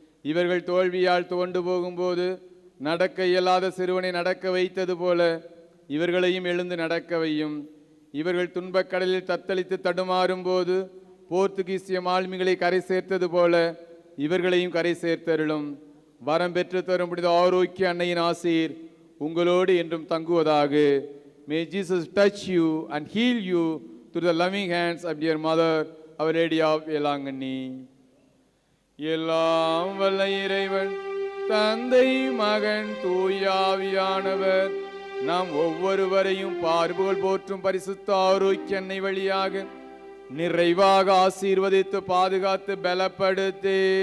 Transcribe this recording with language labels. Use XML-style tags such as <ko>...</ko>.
<ta>இவர்கள் தோல்வியால் துவண்டு போகும்போது நடக்க இயலாத சிறுவனை நடக்க வைத்தது போல இவர்களையும் எழுந்து நடக்க வையும். இவர்கள் துன்பக்கடலில் தத்தளித்து தடுமாறும் போது போர்த்துகீசிய மாலுமிகளை கரை சேர்த்தது போல இவர்களையும் கரை சேர்த்தருளும். வரம் பெற்று தரும் புனித ஆரோக்கிய அன்னையின் ஆசீர் உங்களோடு என்றும் தங்குவதாக.</ta> <en>May Jesus touch you and heal you through the loving hands of dear mother, Our Lady of Elangani.</en> <ta>எல்லாம் வல்ல இறைவன் தந்தை மகன் தூயாவியானவர் நாம் ஒவ்வொருவரையும் பார்வுகள் போற்றும் பரிசுத்த ஆரோக்கிய அன்னை வழியாக நிறைவாக ஆசீர்வதித்து பாதுகாத்து பலப்படுத்தி</ta>